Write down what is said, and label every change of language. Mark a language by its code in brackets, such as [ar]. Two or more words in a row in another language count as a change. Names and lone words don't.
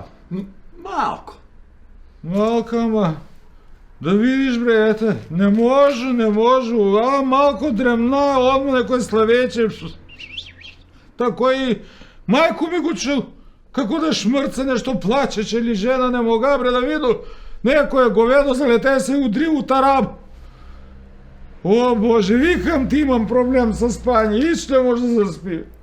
[mk] Малко. Малко, ама, да видиш, бре, ете, не може, а малко дремна, одма некој славече. Тако и мајко ми го чул, како да шмрце нешто плачече или жена не мога, бре, да виду, некој говедо залете се удри у тараб. О, Боже, викам ти имам проблем со спање, и што може да се спи.